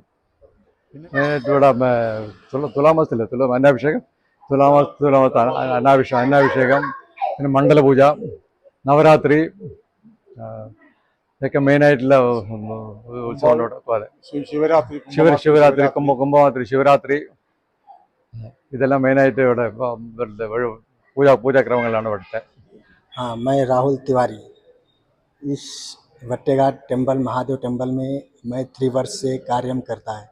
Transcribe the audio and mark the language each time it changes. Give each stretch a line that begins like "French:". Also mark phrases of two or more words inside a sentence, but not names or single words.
Malayalam: ഇവിടെ തുലാമാസത്തിലെ അന്നാഭിഷേകം, തുലാമാസ അന്നാഭിഷേകം, പിന്നെ മണ്ഡലപൂജ, നവരാത്രി, ഇതൊക്കെ മെയിനായിട്ടുള്ള ഉത്സവങ്ങളോട് പോലെ. ശിവരാത്രി, കുംഭമാത്രി, ശിവരാത്രി, ഇതെല്ലാം മെയിനായിട്ട് ഇവിടെ പൂജാക്രമങ്ങളിലാണ് ഇവിടുത്തെ.
Hindi: हाँ, मैं राहुल तिवारी। इस भट्टेघाट टेम्पल महादेव टेम्पल में मैं 3 वर्ष से कार्यम करता है।